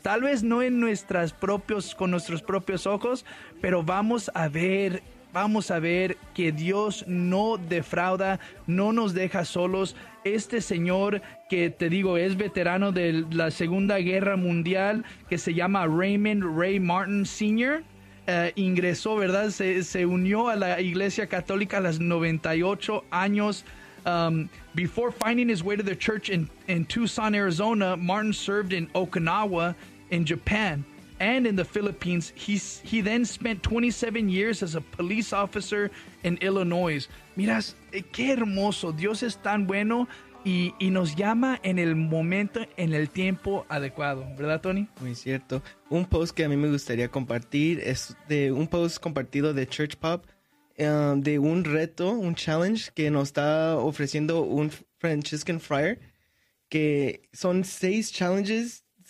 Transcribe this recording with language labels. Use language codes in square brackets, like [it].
[es] Tal vez no en con nuestros propios ojos, pero vamos a ver que Dios no defrauda, no nos deja solos. Este señor que te digo es veterano de la Segunda Guerra Mundial, que se llama Raymond Ray Martin Sr., ingresó, ¿verdad? Se unió a la Iglesia Católica a los 98 años. [en] Before finding his way to the church in Tucson, Arizona, Martin served in Okinawa in Japan and in the Philippines. He then spent 27 years as a police officer in Illinois. [es] Miras, qué hermoso. Dios es tan bueno y nos llama en el momento, en el tiempo adecuado. ¿Verdad, Tony? Muy cierto. Un post que a mí me gustaría compartir es de un post compartido de Church Pop, de un reto, un challenge que nos está ofreciendo un Franciscan Friar, que son [en] six challenges.